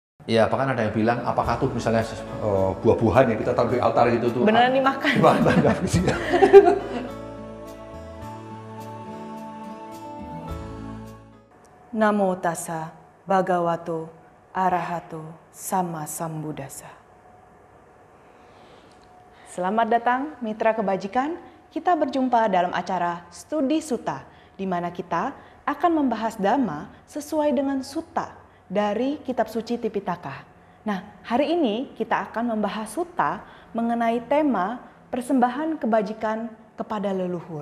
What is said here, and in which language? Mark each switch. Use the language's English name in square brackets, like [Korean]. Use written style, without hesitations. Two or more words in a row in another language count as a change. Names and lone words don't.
[Indonesian] Iya, bahkan ada yang bilang apakah tuh misalnya buah-buahan yang kita taruh di altar itu tuh beneran dimakan? dimakan nggak sih? [Pali] Namo tassa bhagavato arahato sama sambuddhassa. [Indonesian] Selamat datang mitra kebajikan. Kita berjumpa dalam acara Studi Sutta, di mana kita akan membahas Dhamma sesuai dengan sutta dari kitab suci Tipitaka. Nah, hari ini kita akan membahas sutta mengenai tema persembahan kebajikan kepada leluhur.